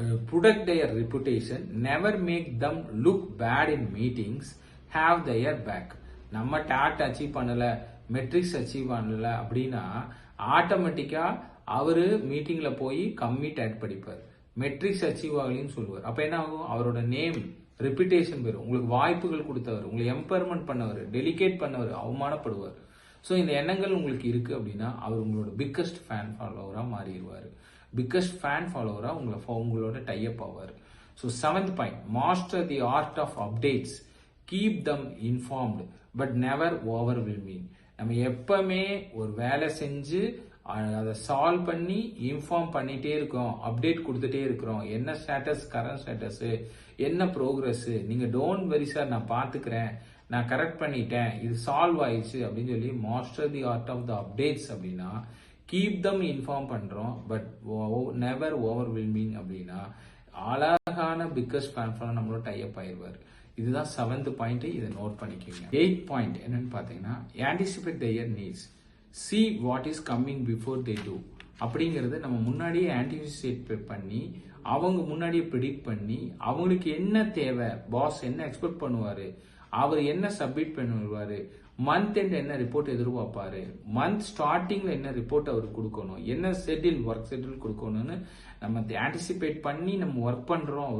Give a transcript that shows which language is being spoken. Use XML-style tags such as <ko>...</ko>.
<en>Protect their reputation, never make them look bad in meetings, have their back.</en> <ta>நம்ம dot achieve பண்ணல, metrics achieve பண்ணல அப்படின்னா ஆட்டோமேட்டிக்கா அவரு மீட்டிங்ல போய் கம்மி டாட் படிப்பார், மெட்ரிக்ஸ் அச்சீவ் ஆகலன்னு சொல்லுவார். அப்ப என்ன ஆகும், அவரோட நேம் ரெப்புடேஷன் பெறும். உங்களுக்கு வாய்ப்புகள் கொடுத்தவர், உங்களை எம்பவர்மெண்ட் பண்ணவர், டெலிகேட் பண்ணவர் அவமானப்படுவார். ஸோ இந்த எண்ணங்கள் உங்களுக்கு இருக்கு அப்படின்னா அவர் உங்களோட பிக்கஸ்ட் ஃபேன் ஃபாலோவரா மாறிடுவார், பிக்கஸ்ட் ஃபேன் ஃபாலோவரா உங்களோட டைப் ஆவார்.</ta> <en>So 7th point, master the art of updates, keep them informed but never overwhelming.</en> <ta>நம்ம எப்பவுமே ஒரு வேலை செஞ்சு அதை சால்வ் பண்ணி இன்ஃபார்ம் பண்ணிட்டே இருக்கோம், அப்டேட் கொடுத்துட்டே இருக்கிறோம், என்ன ஸ்டேட்டஸ், கரண்ட் ஸ்டேட்டஸ், என்ன ப்ரோக்ரஸ், நீங்க</ta> <en>don't worry sir</en> <ta>நான் பாத்துக்கிறேன், நான் கரெக்ட் பண்ணிட்டேன், இது சால்வ் ஆயிடுச்சு அப்படின்னு சொல்லி</ta> <en>master the art of the updates</en> <ta>அப்படின்னா</ta> <en>keep them inform</en> <ta>பண்றோம்</ta> <en>but never overwhelming</en> <ta>அப்படின்னா அழகான பிக்கஸ்ட் ஃபேன் ஃபாலோவர் நம்மளோட டைப் ஆயிடுவார். இதுதான் 7th பாயிண்ட், இதை நோட் பண்ணிக்கோங்க.</ta> <en>8th point</en> <ta>என்னன்னு பாத்தீங்கன்னா</ta> <en>Anticipate their needs, see what is coming before they do.</en> <ta>அப்படிங்கிறது நம்ம முன்னாடியே ஆன்டிசிபேட் பண்ணி அவங்க முன்னாடியே ப்ரிடிக்ட் பண்ணி அவங்களுக்கு என்ன தேவை, பாஸ் என்ன எக்ஸ்பெக்ட் பண்ணுவாரு, அவர் என்ன சப்மிட் பண்ணுவாரு, மந்த் எண்ட் என்ன ரிப்போர்ட் எதிர்பார்ப்பாரு, மந்த் ஸ்டார்டிங்ல என்ன ரிப்போர்ட் அவருக்கு கொடுக்கணும், என்ன ஷெட்யூல், ஒர்க் ஷெட்யூல் கொடுக்கணும்னு நம்ம ஆன்டிசிபேட் பண்ணி நம்ம ஒர்க் பண்றோம்.</ta>